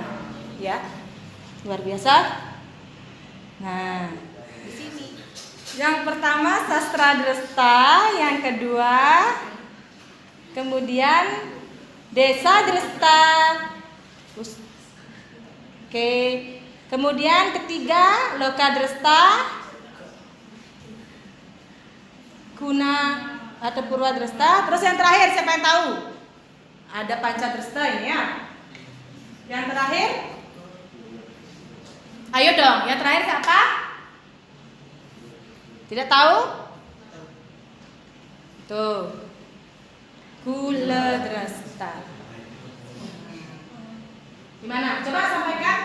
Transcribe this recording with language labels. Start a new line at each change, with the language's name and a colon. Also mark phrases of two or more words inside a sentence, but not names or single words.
Indonesian: Ya. Luar biasa. Nah, di sini. Yang pertama sastra dresta, yang kedua kemudian desa dresta. Oke. Kemudian ketiga, loka dresta, kuna atau purwa dresta. Terus yang terakhir siapa yang tahu? Ada panca dresta ini ya. Yang terakhir? Ayo dong, yang terakhir siapa? Tidak tahu? Tuh. Kula dresta. Gimana? Coba sampaikan.